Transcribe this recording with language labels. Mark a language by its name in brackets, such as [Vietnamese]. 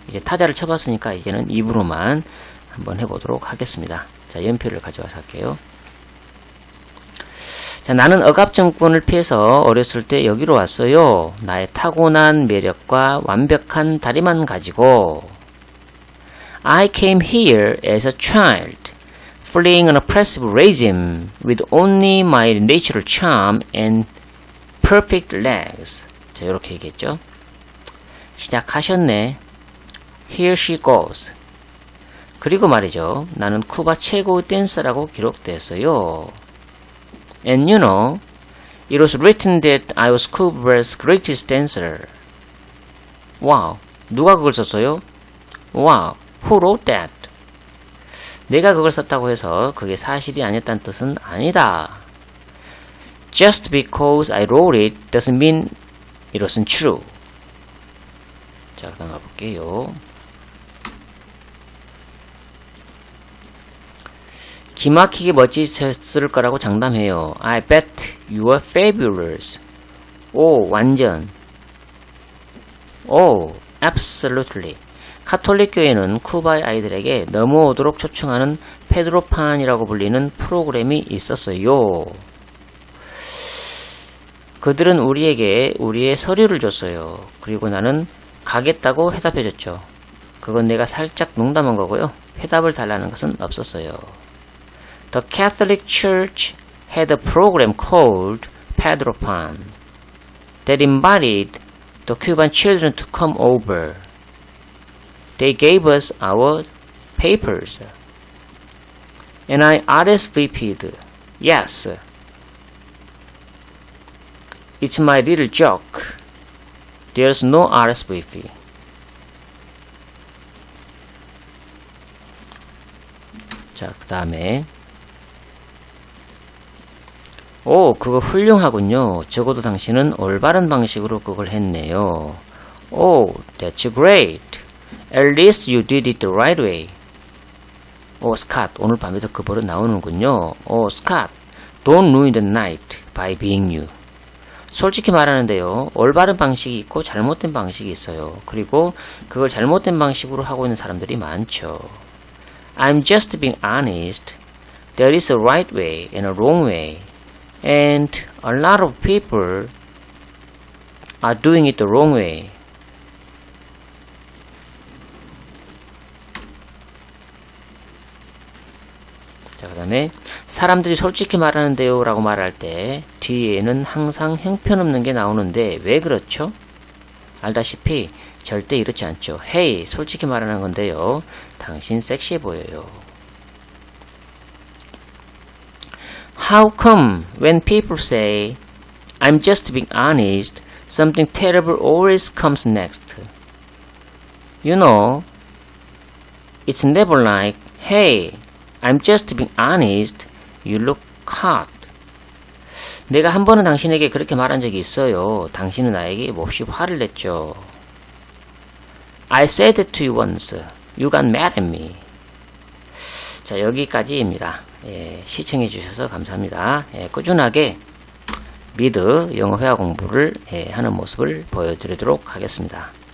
[Korean] 이제 타자를 쳐봤으니까 이제는 입으로만 한번 해보도록 하겠습니다. 자, 연표를 가져와서 할게요. 자, 나는 억압정권을 피해서 어렸을 때 여기로 왔어요. 나의 타고난 매력과 완벽한 다리만 가지고. [English] I came here as a child, fleeing an oppressive regime with only my natural charm and perfect legs. [Korean] 자, 이렇게 얘기했죠. 시작하셨네. [English] Here she goes. [Korean] 그리고 말이죠. 나는 쿠바 최고의 댄서라고 기록됐어요. [English] And you know, it was written that I was Cuba's greatest dancer. Wow. [Korean] 누가 그걸 썼어요? [English] Wow. Who wrote that? [Korean] 내가 그걸 썼다고 해서 그게 사실이 아니었다는 뜻은 아니다. [English] Just because I wrote it doesn't mean it wasn't true. [Korean] 자, 그다음 가볼게요. 기막히게 멋지셨을 거라고 장담해요. [English] I bet you are fabulous. [Korean] 오, 완전. [English] 오, absolutely. [Korean] 카톨릭 교회는 쿠바의 아이들에게 넘어오도록 초청하는 페드로판이라고 불리는 프로그램이 있었어요. 그들은 우리에게 우리의 서류를 줬어요. 그리고 나는 가겠다고 해답해줬죠. 그건 내가 살짝 농담한 거고요. 해답을 달라는 것은 없었어요. [English] The Catholic Church had a program called Pedro Pan that invited the Cuban children to come over. They gave us our papers. And I RSVP'd. Yes. It's my little joke. There's no RSVP. [Korean] 자, 그 다음에 오, 그거 훌륭하군요. 적어도 당신은 올바른 방식으로 그걸 했네요. [English] 오, that's great. At least you did it the right way. [Korean] 오, 스캇, 오늘 밤에도 그 버릇 나오는군요. [English] 오, 스캇, don't ruin the night by being you. [Korean] 솔직히 말하는데요. 올바른 방식이 있고 잘못된 방식이 있어요. 그리고 그걸 잘못된 방식으로 하고 있는 사람들이 많죠. [English] I'm just being honest. There is a right way and a wrong way. And a lot of people are doing it the wrong way. [Korean] 자, 그 다음에 사람들이 솔직히 말하는데요 라고 말할 때 뒤에는 항상 형편없는 게 나오는데 왜 그렇죠? 알다시피 절대 이렇지 않죠. Hey, 솔직히 말하는 건데요. 당신 섹시해 보여요. [English] How come when people say I'm just being honest, something terrible always comes next? You know, it's never like, hey, I'm just being honest, you look hot. [Korean] 내가 한 번은 당신에게 그렇게 말한 적이 있어요. 당신은 나에게 몹시 화를 냈죠. [English] I said it to you once. You got mad at me. [Korean] 자, 여기까지입니다. 예, 시청해 주셔서 감사합니다. 예, 꾸준하게 미드 영어 회화 공부를 하는 모습을 보여드리도록 하겠습니다.